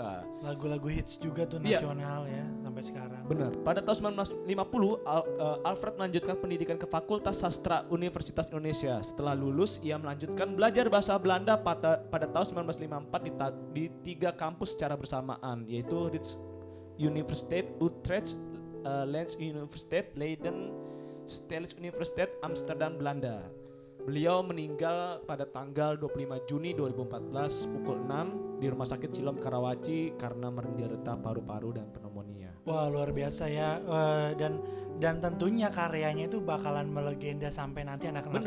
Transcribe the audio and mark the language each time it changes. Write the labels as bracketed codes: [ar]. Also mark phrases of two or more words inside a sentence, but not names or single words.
[id] Lagu-lagu hits juga tuh Iya. nasional ya. Sampai sampai sekarang. Benar. Pada tahun 1950, Alfred melanjutkan pendidikan ke Fakultas Sastra Universitas Indonesia. Setelah lulus, ia melanjutkan belajar bahasa Belanda pada tahun 1954 di 3 kampus secara bersamaan, yaitu Rijks Universiteit Utrecht, Lens Universiteit Leiden, Stedelijk Universiteit Amsterdam, Belanda. Beliau meninggal pada tanggal 25 Juni 2014 pukul 6 di Rumah Sakit Siloam Karawaci karena menderita paru-paru dan pneumonia. Wah, luar biasa ya. Dan tentunya karyanya itu bakalan melegenda sampai nanti anak-anak